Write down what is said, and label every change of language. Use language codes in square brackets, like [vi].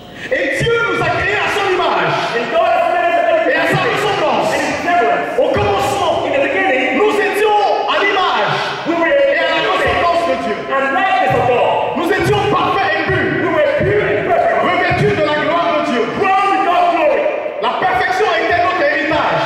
[fr] Et Dieu nous a créés à son image [en] And God has made us [fr] et à sa ressemblance. [en] in His semblance. [fr] Au commencement, [en] In the beginning, [fr] nous étions à l'image [en] we were [fr] et à la ressemblance de Dieu. [en] and likeness of God. [fr] Nous étions parfaits et purs, [en] We were pure and perfect. [fr] revêtus de la gloire de Dieu. [en] Crowned with God's glory. [fr] La perfection était notre héritage.